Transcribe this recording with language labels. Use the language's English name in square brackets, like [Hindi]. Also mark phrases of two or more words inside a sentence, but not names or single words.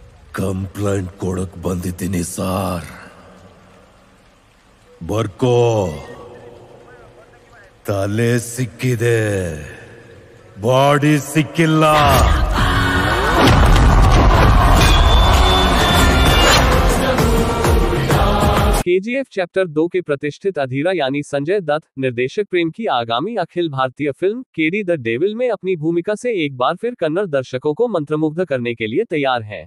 [Kannada] ಕಂಪ್ಲೇಂಟ್ ಕೊಡಕ್ ಬಂದಿದ್ದೀನಿ ಸಾರ್. ಬರ್ಕೋ. ತಲೆ ಸಿಕ್ಕಿದೆ, ಬಾಡಿ ಸಿಕ್ಕಿಲ್ಲ. [Hindi] KGF चैप्टर 2 के प्रतिष्ठित अधीरा यानी संजय दत्त निर्देशक प्रेम की आगामी अखिल भारतीय फिल्म केडी द डेविल में अपनी भूमिका से एक बार फिर कन्नड़ दर्शकों को मंत्रमुग्ध करने के लिए तैयार हैं।